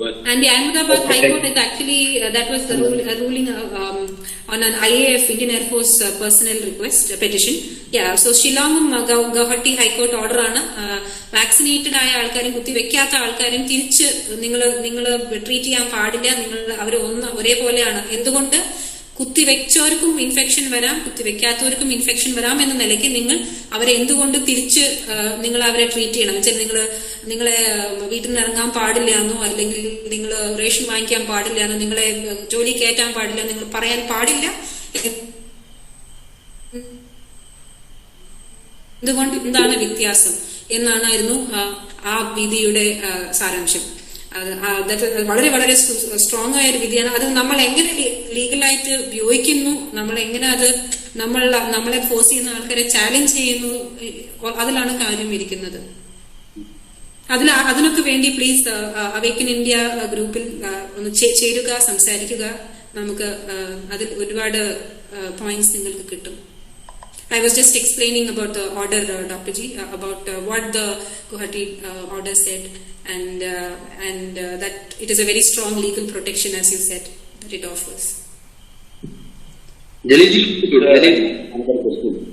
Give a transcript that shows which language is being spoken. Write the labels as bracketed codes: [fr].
[en] And the Ahmedabad High Court is actually, that was the ruling on an IAF, Indian Air Force personnel request, petition. Yeah, so Shillongum Guwahati High Court order [ml] ആണ് vaccinated ആയ ആൾക്കാരും കുത്തിവെക്കാത്ത ആൾക്കാരും തിരിച്ച് നിങ്ങൾ treat ചെയ്യാൻ പാടില്ല, നിങ്ങൾ അവർ ഒരേപോലെയാണ്. എന്തുകൊണ്ട്? കുത്തിവെച്ചവർക്കും ഇൻഫെക്ഷൻ വരാം, കുത്തിവെക്കാത്തവർക്കും ഇൻഫെക്ഷൻ വരാം എന്ന നിലയ്ക്ക് നിങ്ങൾ അവരെ എന്തുകൊണ്ട് തിരിച്ച് നിങ്ങൾ അവരെ ട്രീറ്റ് ചെയ്യണം? വെച്ചാൽ നിങ്ങളെ വീട്ടിൽ നിന്ന് ഇറങ്ങാൻ പാടില്ല എന്നോ, അല്ലെങ്കിൽ നിങ്ങൾ റേഷൻ വാങ്ങിക്കാൻ പാടില്ല എന്നോ, നിങ്ങളെ ജോലി കയറ്റാൻ പാടില്ല, നിങ്ങൾ പറയാൻ പാടില്ല. എന്തുകൊണ്ട്, എന്താണ് വ്യത്യാസം എന്നാണായിരുന്നു ആ വിധിയുടെ സാരാംശം. വളരെ വളരെ സ്ട്രോങ് ആയ ഒരു വിധിയാണ്. അത് നമ്മൾ എങ്ങനെ ലീഗലായിട്ട് ഉപയോഗിക്കുന്നു, നമ്മൾ എങ്ങനെ അത് നമ്മളെ ഫോഴ്സ് ചെയ്യുന്ന ആൾക്കാരെ ചാലഞ്ച് ചെയ്യുന്നു, അതിലാണ് കാര്യം ഇരിക്കുന്നത്. അതിനൊക്കെ വേണ്ടി പ്ലീസ് അവേക്കൻ ഇന്ത്യ ഗ്രൂപ്പിൽ ഒന്ന് ചേരുക, സംസാരിക്കുക. നമുക്ക് അതിൽ ഒരുപാട് പോയിന്റ്സ് നിങ്ങൾക്ക് കിട്ടും. [en] I was just explaining about the order, Dr. G, about what the Guwahati order said, and that it is a very strong legal protection, as you said, that it offers. Jalil, another question.